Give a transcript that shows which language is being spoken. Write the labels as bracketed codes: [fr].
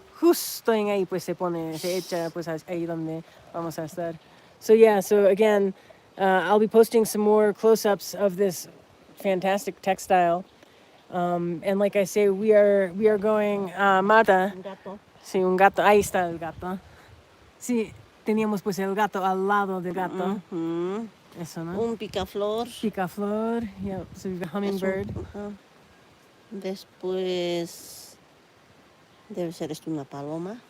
[es] justo en ahí pues se echa pues ahí donde vamos a estar. [en] So yeah, so again, I'll be posting some more close-ups of this fantastic textile. And like I say, we are going, Marta. [es] Un gato. Sí, un gato, ahí está el gato. Sí, teníamos pues el gato al lado del gato. Ujú. Eso, ¿no? Un picaflor. [en] Picaflor, yeah, so we've got hummingbird. Ajá. [es] Después debe ser esto una paloma